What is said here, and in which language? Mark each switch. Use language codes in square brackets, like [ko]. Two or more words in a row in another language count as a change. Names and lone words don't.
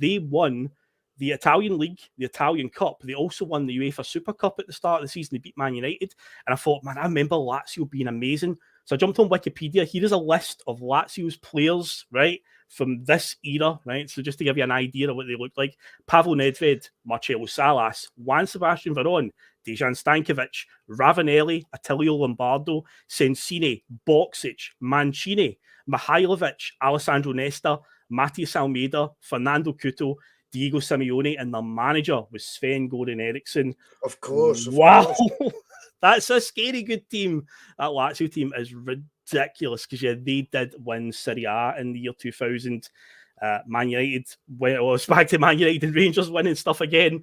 [en] They won the Italian League, the Italian Cup. They also won the UEFA Super Cup at the start of the season. They beat Man United. And I thought, man, I remember Lazio being amazing. So I jumped on Wikipedia. Here is a list of Lazio's players, right, from this era, right? So just to give you an idea of what they looked like: Pavel Nedved, Marcelo Salas, Juan Sebastian Veron, Dejan Stankovic, Ravanelli, Attilio Lombardo, Sensini, Boksic, Mancini, Mihailovic, Alessandro Nesta, Matias Almeida, Fernando Couto, Diego Simeone, and the manager was Sven-Goran Eriksson. Of course. Wow. That's a scary good team. That Lazio team is ridiculous because, yeah, they did win Serie A in the year 2000. Man United, well, it's back to Man United and Rangers winning stuff again.